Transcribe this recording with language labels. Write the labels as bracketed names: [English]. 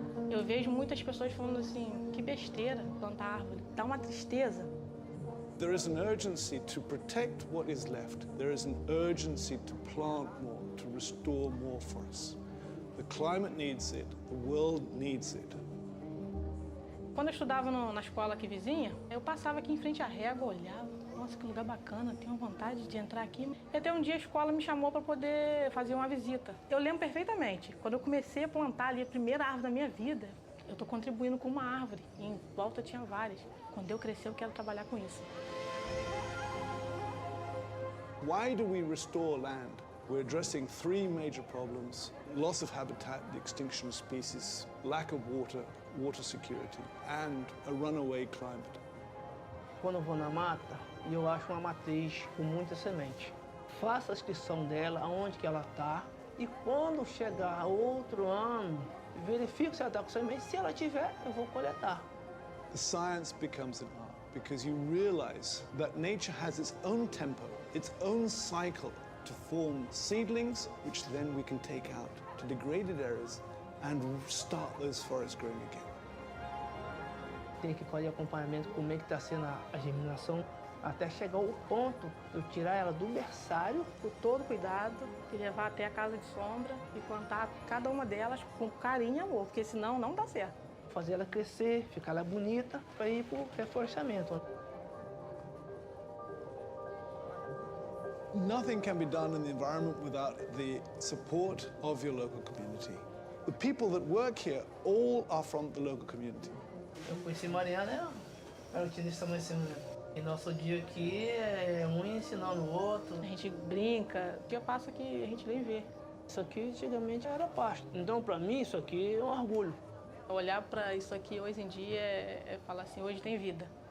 [Portuguese] Eu vejo muitas pessoas falando assim, que besteira plantar árvore, dá uma tristeza. [English] There is an urgency to protect what is left. There is an urgency to plant more, to restore more forests. The climate needs it, the world needs it. [Portuguese] Quando eu estudava na escola aqui vizinha, eu passava aqui em frente à régua, olhava, nossa, que lugar bacana, tenho vontade de entrar aqui. E até um dia a escola me chamou para poder fazer uma visita. Eu lembro perfeitamente, quando eu comecei a plantar ali a primeira árvore da minha vida, eu estou contribuindo com uma árvore, e em volta tinha várias. Quando eu crescer, eu quero trabalhar com isso. [English] Why do we restore land? We're addressing three major problems: loss of habitat, the extinction of species, lack of water, water security, and a runaway climate. [Portuguese] Quando eu vou na mata, eu acho uma matriz com muita semente. Faço a inscrição dela, aonde que ela está, e quando chegar outro ano, verifico se ela está com semente. Se ela tiver, eu vou coletar. [English] Science becomes an art because you realize that nature has its own tempo, its own cycle to form seedlings, which then we can take out to degraded areas and start those forests growing again. [Portuguese] Tem que fazer acompanhamento, como é que está sendo a germinação, até chegar ao ponto de eu tirar ela do berçário. Com todo cuidado, e levar até a casa de sombra e plantar cada uma delas com carinho e amor, porque senão não dá certo. Fazer ela crescer, ficar ela bonita, para ir para o reflorescimento. [English] Nothing can be done in the environment without the support of your local community. The people that work here all are from the local community. [Portuguese] Eu conheci Mariana, ela tinha esse estabelecimento. E nosso dia aqui é um ensinando o outro. A gente brinca, o que eu passo aqui a gente vem ver. Isso aqui antigamente era pasto. Então, para mim, isso aqui é um orgulho. Olhar para isso aqui hoje em dia é falar assim, hoje tem vida.